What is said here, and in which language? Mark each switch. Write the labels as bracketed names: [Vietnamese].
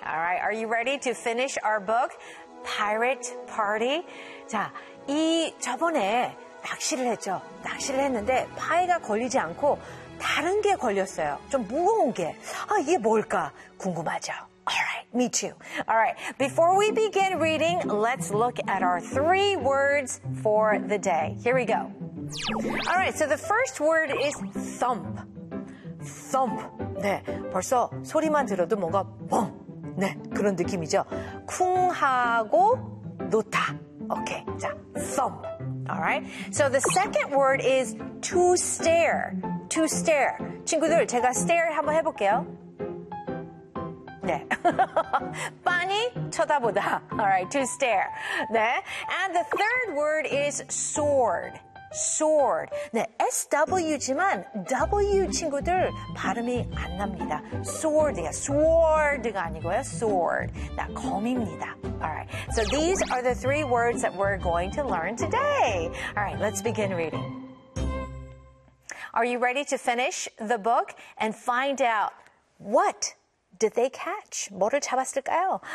[English] All right, are you ready to finish our book, Pirate Party? [Korean] 자, 이 저번에 낚시를 했죠. 낚시를 했는데 파이가 걸리지 않고 다른 게 걸렸어요. 좀 무거운 게. 아, 이게 뭘까? 궁금하죠? [English] All right, me too. All right, before we begin reading, let's look at our three words for the day. Here we go. All right, so the first word is thump. Thump. [Korean] 네, 벌써 소리만 들어도 뭔가 뻥. 네, 그런 느낌이죠. 쿵하고 놓다. [English] Okay, 자, thump. All right, so the second word is to stare. To stare. [Korean] 친구들, 제가 stare 한번 해볼게요. 네. 빤히 쳐다보다. [English] All right, to stare. 네. And the third word is sword. Sword. [Korean] 네, SW지만 W 친구들 발음이 안 납니다. Sword이야. Sword가 아니고요. Sword. 네, 검입니다. [English] All right. So these are the three words that we're going to learn today. All right, let's begin reading. Are you ready to finish the book and find out what did they catch? [Korean] 뭐를 잡았을까요?